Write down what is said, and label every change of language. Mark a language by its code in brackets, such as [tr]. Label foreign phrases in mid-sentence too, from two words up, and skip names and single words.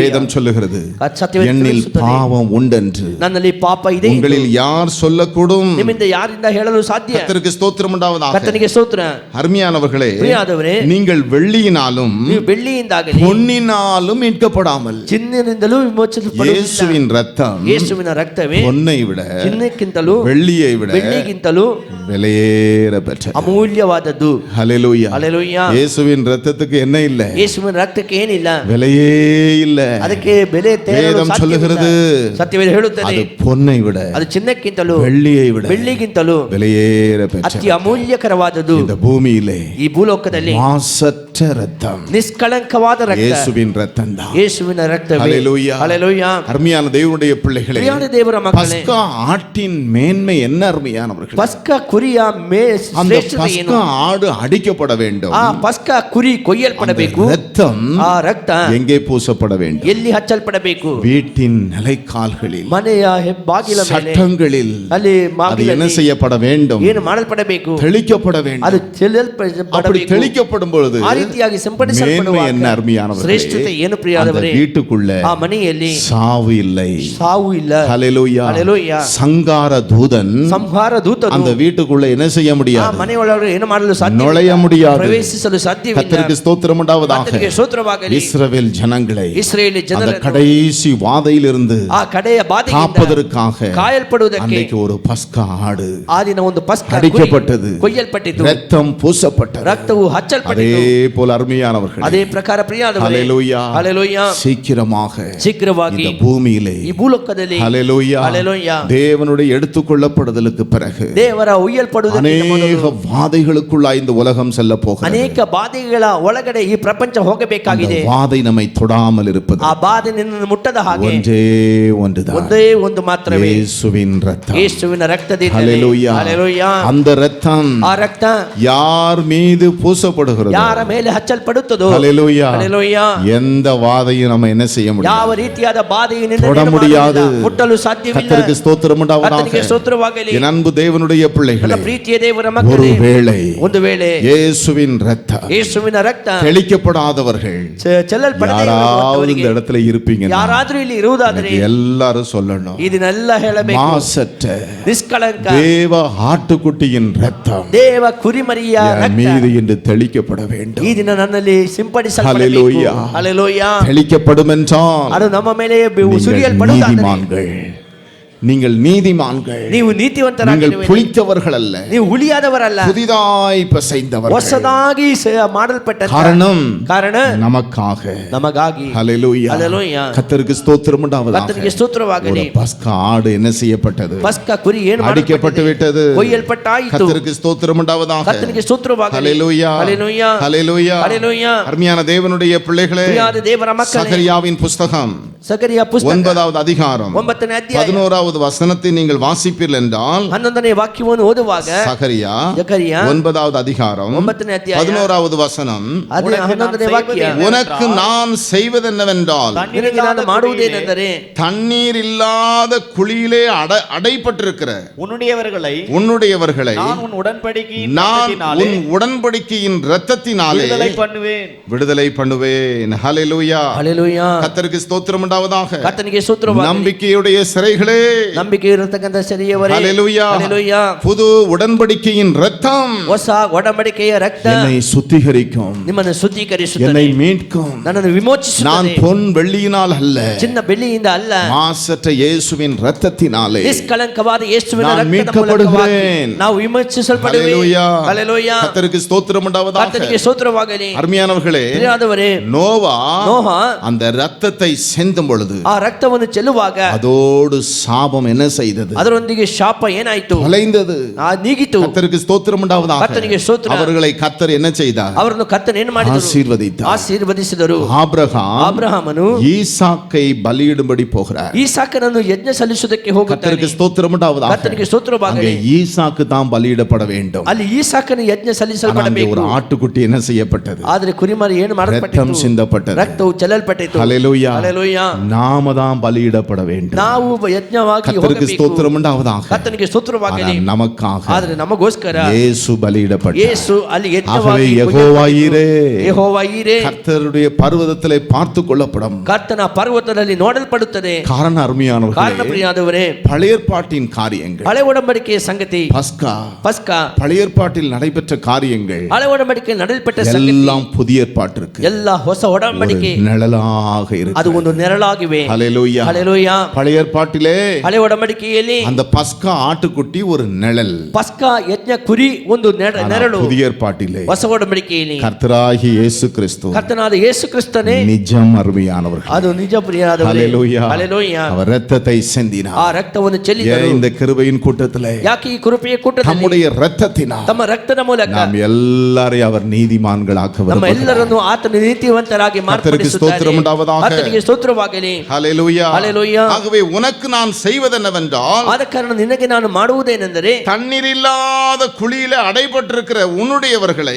[ta] வேதம் சொல்லுகிறது, [kn] ಸತ್ಯವೇದ [ta] என்னில் [kn] ತಿಳಿಸುತ್ತದೆ, [ta] பாவம் உண்டென்று [kn] ನನ್ನಲ್ಲಿ ಪಾಪ ಇದೆ ಎಂದು [ta] உங்களில் யார் சொல்லக்கூடும்? [kn] ನಿಮ್ಮಿಂದ ಯಾರಿಂದ ಹೇಳಲು ಸಾಧ್ಯ? [ta] கர்த்தருக்கு ஸ்தோத்திரம் உண்டாவதாக. [kn] ಕರ್ತನಿಗೆ ಸ್ತೋತ್ರ. [ta] அருமையானவர்களே, [kn] ಪ್ರಿಯಾದವರೇ, [ta] நீங்கள் வெள்ளியினாலும் [kn] ನೀವು ಬೆಳ್ಳಿಯಿಂದಾಗಲಿ [ta] பொன்னினாலும் மீட்கப்படாமல் [kn] ಚಿನ್ನದಿಂದಲೂ ವಿಮೋಚಿಸಲ್ಪಡುವುದಿಲ್ಲ. [ta] இயேசுவின் ரத்தம் [kn] ಯೇಸುವಿನ ರಕ್ತವೇ [ta] பொன்னை விட [kn] ಚಿನ್ನಕ್ಕಿಂತಲೂ [ta] வெள்ளியை விட [kn] ಬೆಳ್ಳಿಗಿಂತಲೂ [ta] விலையேற பெற்றது. [kn] ಅಮೂಲ್ಯವಾದದ್ದು. [ta] ஹல்லேலூயா. [kn] ಹಲ್ಲೆಲೂಯಾ. [ta] இயேசுவின் ரத்தத்துக்கு என்ன இல்ல? [kn] ಯೇಸುವಿನ ರಕ್ತಕ್ಕೆ ಏನಿಲ್ಲ, [ta] விலையே இல்ல. [kn] ಅದಕ್ಕೆ ಬೆಲೆ ತೆರಲು [ta] வேதம் [kn] ಸಾಧ್ಯವಿಲ್ಲ. [ta] சொல்லுகிறது, [kn] ಸತ್ಯವೇದ ಹೇಳುತ್ತದೆ, [ta] அது பொன்னை விட [kn] ಅದು ಚಿನ್ನಕ್ಕಿಂತಲೂ [ta] வெள்ளியை விட [kn] ಬೆಳ್ಳಿಗಿಂತಲೂ [ta] விலையேற பெற்றது. [kn] ಅತಿ ಅಮೂಲ್ಯಕರವಾದದ್ದು. [ta] இந்த பூமியிலே [kn] ಈ ಭೂಲೋಕದಲ್ಲಿ [ta] மாசற்ற ரத்தம் [kn] ನಿಷ್ಕಳಂಕವಾದ ರಕ್ತ [ta] இயேசுவின் ரத்தம் தான். [kn] ಯೇಸುವಿನ ರಕ್ತವೇ. [ta] ஹல்லேலூயா. [kn] ಹಲ್ಲೆಲೂಯಾ. [ta] அருமையான தேவனுடைய பிள்ளைகளே, [kn] ಪ್ರಿಯಾದ ದೇವರ ಮಕ್ಕಳೇ, [ta] பஸ்கா ஆட்டின் மேன்மை என்ன? அருமையானவர்களே, [kn] ಪಸ್ಕ ಕುರಿಯ [ta] அந்த [kn] ಶ್ರೇಷ್ಠತೆ ಏನು? [ta] பஸ்கா ஆடு அடிக்கப்பட வேண்டும். [kn] ಆ ಪಸ್ಕ ಕುರಿ ಕೊಯ್ಯಲ್ಪಡಬೇಕು. [ta] ரத்தம் [kn] ಆ ರಕ್ತ [ta] எங்கே பூசப்பட வேண்டும்? [kn] ಎಲ್ಲಿ ಹಚ್ಚಲ್ಪಡಬೇಕು? [ta] வீட்டின் நிலைக்கால்களில், [kn] ಮನೆಯ ಬಾಗಿಲ ಮೇಲೆ, [ta] சட்டங்களில் [kn] ಅಲ್ಲಿ [ta] அது என்ன [kn] ಬಾಗಿಲಲ್ಲಿ [ta] செய்யப்பட வேண்டும்? [kn] ಏನು ಮಾಡಲ್ಪಡಬೇಕು? [ta] தெளிக்கப்பட வேண்டும். [kn] ಅದು [ta] அப்படி [kn] ಚೆಲ್ಲಲ್ಪಡಬೇಕು. [ta] தெளிக்கப்படும் பொழுது [kn] ಆ ರೀತಿಯಾಗಿ [ta] மேன்மை [kn] ಸಿಂಪಡಿಸಲ್ಪಡುವಾಗ [ta] என்ன? அருமையானவர்களே, [kn] ಶ್ರೇಷ್ಠತೆ ಏನು [ta] அந்த [kn] ಪ್ರಿಯಾದವರೇ? [ta] வீட்டுக்குள்ள [kn] ಆ ಮನೆಯಲ್ಲಿ [ta] சாவு இல்லை. [kn] ಸಾವು ಇಲ್ಲ. [ta] ஹல்லேலூயா. [kn] ಹಲ್ಲೆಲೂಯಾ. [ta] சங்கார தூதன் [kn] ಸಂಹಾರ ದೂತನು [ta] அந்த வீட்டுக்குள்ள என்ன செய்ய [kn] ಆ [ta] முடியாது? [kn] ಮನೆಯೊಳಗೆ ಏನು ಮಾಡಲು ಸಾಧ್ಯ? [ta] நுழைய முடியாது. [kn] ಪ್ರವೇಶಿಸಲು ಸಾಧ್ಯವಿಲ್ಲ. [ta] கர்த்தருக்கு ஸ்தோத்திரம் உண்டாவதாக. [kn] ಕರ್ತನಿಗೆ ಸ್ತೋತ್ರವಾಗಲಿ. [ta] இஸ்ரவேல் ஜனங்களை [kn] ಇಸ್ರಾಯೇಲ್ [ta] அந்த [kn] ಜನರನ್ನು [ta] கடைசி வாதையிலிருந்து [kn] ಆ ಕಡೆಯ ಬಾಧೆಯಿಂದ [ta] காப்பதற்காக [kn] ಕಾಯಲ್ಪಡುವುದಕ್ಕೆ [ta] அன்றைக்கு ஒரு பஸ்கா ஆடு [kn] ಆ ದಿನ ಒಂದು ಪಸ್ಕ [ta] அடிக்கப்பட்டது, [kn] ಕೊಯ್ಯಲ್ಪಟ್ಟಿತು, [ta] ரத்தம் பூசப்பட்டது. [kn] ರಕ್ತವು [ta] அதே [kn] ಹಚ್ಚಲ್ಪಟ್ಟಿತು. [ta] போல அருமையானவர்கள், [kn] ಅದೇ ಪ್ರಕಾರ ಪ್ರಿಯಾದವರೇ, [ta] ஹல்லேலூயா, [kn] ಹಲ್ಲೆಲೂಯಾ, [ta] சீக்கிரமாக [kn] ಶೀಘ್ರವಾಗಿ [ta] இந்த பூமியிலே, [kn] ಈ ಭೂಲೋಕದಲ್ಲಿ, [ta] ஹல்லேலூயா, [kn] ಹಲ್ಲೆಲೂಯಾ, [ta] தேவனுடைய எடுத்துக்கொள்ளப்படுதலுக்கு பிறகு [kn] ದೇವರ ಉಯ್ಯಲ್ಪಡುವುದಕ್ಕೆ [ta] அநேக [kn] ಮೊದಲು [ta] வாதைகளுக்குள்ளாய் இந்த உலகம் செல்ல போகிறது. [kn] ಅನೇಕ ಬಾಧೆಗಳ ಒಳಗಡೆ ಈ ಪ್ರಪಂಚ ಹೋಗಬೇಕಾಗಿದೆ. [ta] அந்த வாதை நம்மை தொடாமல் இருப்பது [kn] ಆ ಬಾಧೆ ನಿನ್ನನ್ನು ಮುಟ್ಟದ ಹಾಗೆ [ta] ஒன்றே ஒன்றுதான், [kn] ಒಂದೇ ಒಂದು ಮಾತ್ರವೇ, [ta] இயேசுவின் ரத்தம். [kn] ಯೇಸುವಿನ ರಕ್ತದಿಂದ. [ta] ஹல்லேலூயா. [kn] ಹಲ್ಲೆಲೂಯಾ. [ta] அந்த ரத்தம் [kn] ಆ ರಕ್ತ [ta] யார் மீது பூசப்படுகிறதோ, [kn] ಯಾರ ಮೇಲೆ ಹಚ್ಚಲ್ಪಡುತ್ತದೋ, [ta] ஹல்லேலூயா, [kn] ಹಲ್ಲೆಲೂಯಾ, [ta] எந்த வாதையும் நம்ம என்ன செய்ய [kn] ಯಾವ [ta] முடியாது, [kn] ರೀತಿಯಾದ ಬಾಧೆಯನ್ನು [ta] தொட முடியாது. [kn] ಮುಟ್ಟಲು ಸಾಧ್ಯವಿಲ್ಲ. [ta] கர்த்தருக்கு ஸ்தோத்திரம் உண்டாவதாக. [kn] ಕರ್ತನಿಗೆ ಸ್ತೋತ್ರವಾಗಲಿ. [ta] என் அன்பு தேவனுடைய பிள்ளைகளே, [kn] ನನ್ನ ಪ್ರೀತಿಯ ದೇವರ ಮಕ್ಕಳೇ, [ta] ஒருவேளை [kn] ಒಂದು ವೇಳೆ [ta] இயேசுவின் ரத்தம் [kn] ಯೇಸುವಿನ ರಕ್ತ [ta] தெளிக்கப்படாதவர்கள் [kn] ಚೆಲ್ಲಲ್ಪಡದೇ [ta] யாராவது இந்த இடத்துல இருப்பீங்க, [kn] ಯಾರಾದ್ರೂ ಇಲ್ಲಿ ಇರುವುದಾದರೆ [ta] எல்லாரும் சொல்லணும், [kn] ಇದನ್ನೆಲ್ಲ ಹೇಳಬೇಕು. [ta] மாசற்ற [kn] ನಿಷ್ಕಳಂಕ [ta] தேவ ஆட்டுக்குட்டியின் ரத்தம் [kn] ದೇವ ಕುರಿಮರಿಯ [ta] என் [kn] ರಕ್ತ [ta] மீது என்று தெளிக்கப்பட வேண்டும். [kn] ಈ ದಿನ ನನ್ನಲ್ಲಿ ಸಿಂಪಡಿಸಲ್ಪಡಬೇಕು. [ta] ஹல்லேலூயா. [kn] ಹಲ್ಲೆಲೂಯಾ. [ta] தெளிக்கப்படும் என்றால் [kn] ಅದು ನಮ್ಮ ಮೇಲೆ [ta] நீங்கள் [kn] ಸುರಿಯಲ್ಪಡುವುದಾದರೆ [ta] நீதிமான்கள், நீங்கள் நீதிமான்கள், [kn] ನೀವು [ta] நீங்கள் [kn] ನೀತಿವಂತರಾಗಿರುವಿರಿ. [ta] புளித்தவர்கள் அல்ல, [kn] ನೀವು ಉಳಿಯಾದವರಲ್ಲ, [ta] புதிதாய் பிசைந்தவர்கள். [kn] ಹೊಸದಾಗಿ ಮಾಡಲ್ಪಟ್ಟ ಕಾರಣ [ta] நமக்காக, [kn] ನಮಗಾಗಿ. [ta] ஹல்லேலூயா, [kn] ಹಲ್ಲೆಲೂಯಾ. [ta] கர்த்தருக்கு ஸ்தோத்திரம் உண்டாவதாக. [kn] ಕರ್ತನಿಗೆ ಸ್ತೋತ್ರವಾಗಲಿ. [ta] ஒரு பஸ்கா ஆடு என்ன செய்யப்பட்டது? [kn] ಪಸ್ಕ ಕುರಿ ಏನು [ta] அடிக்கப்பட்டு விட்டது, [kn] ಕೊಯ್ಯಲ್ಪಟ್ಟಾಯಿತು. [ta] கர்த்தருக்கு ஸ்தோத்திரம் உண்டாவதாக. [kn] ಕರ್ತನಿಗೆ ಸ್ತೋತ್ರವಾಗಲಿ. [ta] ஹல்லேலூயா, [kn] ಹಲ್ಲೆಲೂಯಾ, [ta] ஹல்லேலூயா, [kn] ಹಲ್ಲೆಲೂಯಾ. [ta] அருமையான தேவனுடைய பிள்ளைகளே, [kn] ಪ್ರಿಯಾದ ದೇವರ ಮಕ್ಕಳೇ, [ta] சகரியாவின் புஸ்தகம் [kn] ಸಕರಿಯ ಪುಸ್ತಕ [ta] 9வது அதிகாரம் [kn] 9ನೇ ಅಧ್ಯಾಯ [ta] 11வது வசனத்தை நீங்கள் வாசிப்பீர்கள் என்றால், [kn] 11ನೇ ವಾಕ್ಯವನ್ನು ಓದುವಾಗ, [ta] சகரியா [kn] ಜಕರಿಯ [ta] 9வது அதிகாரம் [kn] 9ನೇ ಅಧ್ಯಾಯ [ta] 11வது வசனம், [kn] ಅದು 11ನೇ ವಾಕ್ಯ. [ta] உனக்கு நான் செய்வதென்னவென்றால், [kn] ನಿನಗೆ ನಾನು ಮಾಡುವುದೇನೆಂದರೆ, [ta] தண்ணீர் இல்லாத குழியிலே அடைப்பட்டிருக்கிற உன்னுடையவர்களை நான் உன் உடன்படிக்கையின் நான் இரத்தத்தினாலே உன் உடன்படிக்கையின் இரத்தத்தினாலே விடுதலை பண்ணுவேன். ஹல்லேலூயா. [kn] ಹಲ್ಲೆಲೂಯಾ. [ta] கர்த்தருக்கு ஸ்தோத்திரம் உண்டாவதாக. [kn] ಕರ್ತನಿಗೆ ಸ್ತೋತ್ರವಾಗಲಿ. [ta] நம்பிக்கையுடைய சிறைகளே, [kn] ನಂಬಿಕೆ ಇರತಕ್ಕಂತ ಸರಿಯವರೇ, [ta] ஹல்லேலூயா, [kn] ಹಲ್ಲೆಲೂಯಾ. [ta] புது உடன்படிக்கையின் இரத்தம் [kn] ಹೊಸ ಒಡಂಬಡಿಕೆಯ ರಕ್ತ [ta] என்னை சுத்திகரிக்கும், [kn] ನಿಮ್ಮನ್ನು ಶುದ್ಧೀಕರಿಸುತ್ತದೆ, [ta] என்னை மீட்கும். [kn] ನನ್ನನ್ನು ವಿಮೋಚಿಸುತ್ತದೆ. [ta] நான் பொன் வெள்ளியினால் அல்ல, [kn] ಚಿನ್ನ ಬೆಳ್ಳಿಯಿಂದ ಅಲ್ಲ, [ta] மாசற்ற இயேசுவின் இரத்தத்தினாலே [kn] ನಿಷ್ಕಳಂಕವಾದ ಯೇಸುವಿನ [ta] நான் [kn] ರಕ್ತದ [ta] மீட்கப்படுகிறேன். [kn] ಮೂಲಕವಾಗಿ ನಾವು ವಿಮೋಚಿಸಲ್ಪಡುವೆ. [ta] ஹல்லேலூயா. [kn] ಹಲ್ಲೆಲೂಯಾ. [ta] கர்த்தருக்கு ஸ்தோத்திரம் உண்டாவதாக. [kn] ಕರ್ತನಿಗೆ ಸ್ತೋತ್ರವಾಗಲಿ. [ta] அருமையானவர்களே, [kn] ಪ್ರಿಯರಾದವರೇ, [ta] நோவா [kn] ನೋಹ [ta] அந்த இரத்தத்தை சிந்தும் செல்லும் பொழுது [kn] ಆ ರಕ್ತವನ್ನು ಚೆಲ್ಲುವಾಗ [ta] அதோடு சாபம் என்ன செய்தது? [kn] ಅದರೊಂದಿಗೆ ಶಾಪ ಏನಾಯ್ತು? [ta] தொலைந்தது. [kn] ನೀಗಿತು. [ta] கர்த்தருக்கு ஸ்தோத்திரம் உண்டாவதாக. [kn] ಕರ್ತನಿಗೆ ಸ್ತೋತ್ರ. [ta] அவர்களை கர்த்தர் என்ன செய்தார்? [kn] ಅವರನ್ನು ಕರ್ತನು ಏನು ಮಾಡಿದರು? [ta] ஆசீர்வதித்தார். [kn] ಆಶೀರ್ವದಿಸಿದರು. [ta] ஆபிரகாமನು ஈசாக்கை பலியிடும்படி போகிறார். [kn] ಈಸಾಕನನ್ನು ಯಜ್ಞ ಸಲ್ಲಿಸುವುದಕ್ಕೆ ಹೋಗುತ್ತಾನೆ. [ta] கர்த்தருக்கு ஸ்தோத்திரம் உண்டாவதாக. [kn] ಕರ್ತನಿಗೆ ಸ್ತೋತ್ರವಾಗಲಿ. [ta] ஈசாக்கு தான் பலியிடப்பட வேண்டும். [kn] ಅಲ್ಲಿ ಈಸಾಕನ ಯಜ್ಞ ಸಲ್ಲಿಸಲ್ಪಡಬೇಕು. [ta] ஒரு ஆட்டுக்குட்டி என்ன செய்யப்பட்டது? [kn] ಆದರೆ ಕುರಿಮರಿ ಏನು ಮಾಡಲ್ಪಟ್ಟಿತು? [ta] ரத்தம் சிந்தப்பட்டது. [kn] ರಕ್ತವು ಚೆಲ್ಲಲ್ಪಟ್ಟಿತು. [ta] ஹல்லேலூயா. ஹல்லேலூயா. நாம தான் பலியிடப்பட வேண்டும். [kn] ನಾವು ಯಜ್ಞವಾಗಿ ಹೋಗಬೇಕು. [ta] கர்த்தருக்கு ஸ்தோத்திரம் உண்டாவதாக. [kn] ಕರ್ತನಿಗೆ ಸ್ತೋತ್ರವಾಗಲಿ. [ta] நமக்காக [kn] ಆದರೆ ನಮಗೋಸ್ಕರ [ta] இயேசு பலியிடப்பட்டார். [kn] ಯೇಸು ಅಲ್ಲಿ ಯಜ್ಞವಾಗಿ [ta] யெகோவா ஈரே. [kn] ಯೆಹೋವಾ ಈರೇ [ta] கர்த்தருடைய பர்வதத்திலே பார்த்து கொள்ளப்படும். [kn] ಕರ್ತನ ಪರ್ವತದಲ್ಲಿ ನೋಡಲ್ಪಡುತ್ತದೆ. [ta] காரண அருமையானவர்களே, [kn] ಕಾರಣ ಪ್ರಿಯಾದವರೇ, [ta] பழைய ஏற்பாட்டின் காரியங்கள், [kn] ಹಳೆ ಒಡಂಬಡಿಕೆಯ ಸಂಗತಿ, [ta] பஸ்கா பழைய ஏற்பாட்டில் நடைபெற்ற காரியங்கள், [kn] ಹಳೆ ಒಡಂಬಡಿಕೆಯಲ್ಲಿ ನಡೆಯಲ್ಪಟ್ಟ ಸಂಗತಿ [ta] எல்லாம் புதிய ஏற்பாட்டிற்கு [kn] ಎಲ್ಲ ಹೊಸ ಒಡಂಬಡಿಕೆ [ta] நிழலாக இருக்கு. [kn] ಅದು ಒಂದು ನೆರಳಾಗಿವೆ. [ta] ஹல்லேலூயா. [kn] ಹಲ್ಲೆಲೂಯಾ. [ta] பழைய ஏற்பாட்டிலே [kn] ಹಳೆ ಒಡಂಬಡಿಕೆಯಲ್ಲಿ [ta] அந்த பஸ்கா ஆட்டுக்குட்டி ஒரு நிழல். [kn] ಪಸ್ಕಾ ಯಜ್ಞ ಕುರಿ ಒಂದು ನೆರಳು. [ta] புதிய ஏற்பாட்டிலே [kn] ಹೊಸ ಒಡಂಬಡಿಕೆಯಲ್ಲಿ [ta] கர்த்தராகிய இயேசு கிறிஸ்து, [kn] ಕರ್ತನಾದ ಯೇಸು ಕ್ರಿಸ್ತನೇ [ta] நிஜம் அருமையானவர்கள். [kn] ಅದು ನಿಜ ಪ್ರಿಯರಾದವರೇ. [ta] ஹல்லேலூயா. [kn] ಹಲ್ಲೆಲೂಯಾ. [ta] அவர் இரத்தத்தை சிந்தினார். [kn] ಆ ರಕ್ತವನ್ನು ಚೆಲ್ಲಿದರು. [ta] இந்த கிருபையின் கூட்டத்திலே [kn] ಯಾಕೆ ಈ ಕೃಪೆಯ ಕೂಟದಲ್ಲಿ [ta] தம்முடைய இரத்தத்தினால் [kn] ತಮ್ಮ ರಕ್ತದ ಮೂಲಕ [ta] நாம் எல்லாரையும் அவர் நீதிமான்களாக்க [kn] ನಮ್ಮ [ta] விரும்புகிறார். [kn] ಎಲ್ಲರನ್ನು ಆತನ ನೀತಿವಂತರಾಗಿ [ta] கர்த்தருக்கு ஸ்தோத்திரம் உண்டாவதாக. [kn] ಆತನಿಗೆ ಸ್ತೋತ್ರವಾಗಲಿ. [ta] ஹல்லேலூயா. ஹல்லேலூயா. ஆகவே உனக்கு நான் செய்வதென்னவென்றால், [kn] ಆದ ಕಾರಣ ನಿನಗೆ ನಾನು ಮಾಡುವುದೇನೆಂದರೆ, [ta] தண்ணீர் இல்லாத குழியில அடைபட்டிருக்கிற உன்னுடையவர்களை